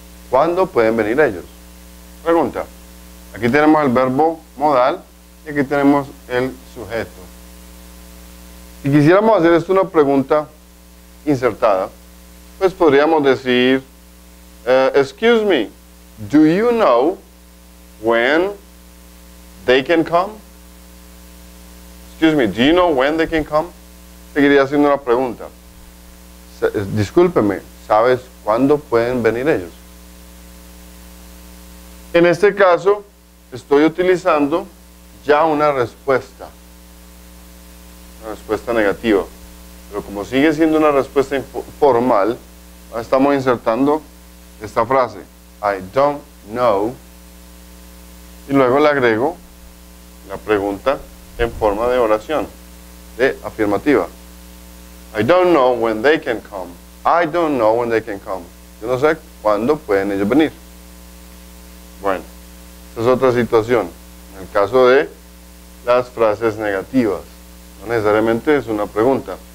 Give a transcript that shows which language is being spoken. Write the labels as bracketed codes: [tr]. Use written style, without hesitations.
[es] ¿Cuándo pueden venir ellos? Pregunta. Aquí tenemos el verbo modal y aquí tenemos el sujeto. Si quisiéramos hacer esto una pregunta insertada, pues podríamos decir, [en] excuse me, do you know when they can come? Excuse me, do you know when they can come? [es] Seguiría haciendo una pregunta. Discúlpeme, ¿sabes cuándo pueden venir ellos? En este caso, estoy utilizando ya una respuesta negativa. Pero como sigue siendo una respuesta formal, estamos insertando esta frase, [en] I don't know, [es] y luego le agrego la pregunta en forma de oración, de afirmativa. [en] I don't know when they can come. I don't know when they can come. [es] Yo no sé cuándo pueden ellos venir. Bueno, esta es otra situación. En el caso de las frases negativas, no necesariamente es una pregunta.